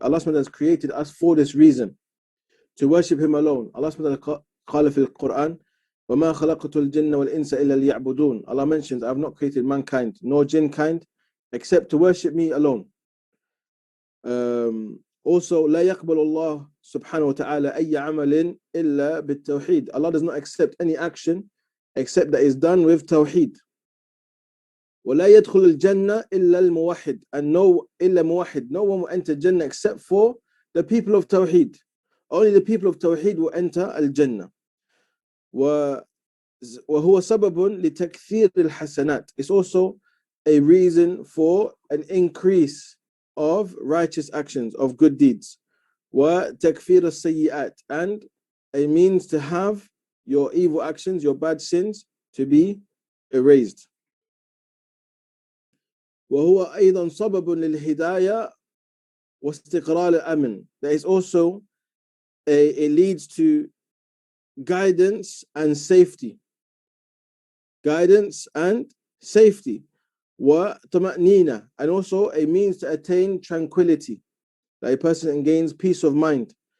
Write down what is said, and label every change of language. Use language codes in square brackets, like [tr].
[en] Allah subhanahu wa ta'ala has created us for this reason, to worship him alone. [ar] Allah subhanahu wa ta'ala قال في القرآن وما خلقت الجن والإنس إلا ليعبدون. [en] Allah mentions, I have not created mankind nor jinn kind except to worship me alone. [ar] Also لا يقبل الله سبحانه وتعالى أي عمل إلا بالتوحيد. [en] Allah does not accept any action except that is done with tawheed. [ar] ولا يدخل الجنة إلا الموحد. [en] And no [ar] إلا موحد, [en] no one will enter Jannah except for the people of tawheed. Only the people of tawheed will enter al-Jannah. [ar] وهو سبب لتكثير الحسنات. [en] It's also a reason for an increase of righteous actions, of good deeds. [ar] وتكفير السيئات, [en] and a means to have your evil actions, your bad sins, to be erased. [ar] وهو أيضا سبب للهداية واستقرار الأمن. [en] There is also it leads to guidance and safety. Guidance and safety. [ar] وطمأنينة, [en] and also a means to attain tranquility, that a person gains peace of mind.